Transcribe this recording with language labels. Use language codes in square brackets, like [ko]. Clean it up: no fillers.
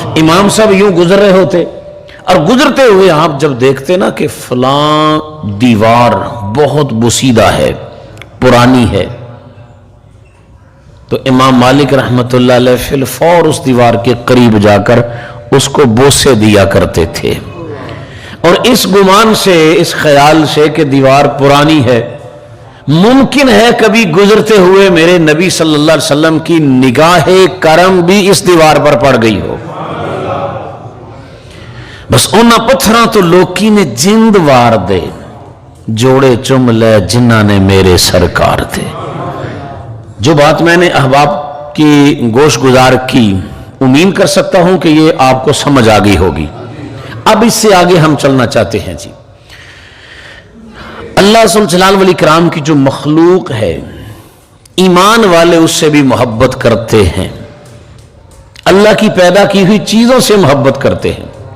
[ur] امام صاحب یوں گزر رہے ہوتے اور گزرتے ہوئے آپ جب دیکھتے نا کہ فلاں دیوار بہت بوسیدہ ہے، پرانی ہے، تو امام مالک رحمت اللہ علیہ فی الفور اس دیوار کے قریب جا کر اس کو بوسے دیا کرتے تھے، اور اس گمان سے، اس خیال سے کہ دیوار پرانی ہے، ممکن ہے کبھی گزرتے ہوئے میرے نبی صلی اللہ علیہ وسلم کی نگاہ کرم بھی اس دیوار پر پڑ گئی ہو. [pa] بس انہاں پتھراں تو لوکی نے جند وار دے، جوڑے چم لے جنہاں نے میرے سرکار دے. [ur] جو بات میں نے احباب کی گوش گزار کی، امید کر سکتا ہوں کہ یہ آپ کو سمجھ آ گئی ہوگی. اب اس سے آگے ہم چلنا چاہتے ہیں. جی اللہ ذو الجلال والاکرام کی جو مخلوق ہے، ایمان والے اس سے بھی محبت کرتے ہیں، اللہ کی پیدا کی ہوئی چیزوں سے محبت کرتے ہیں.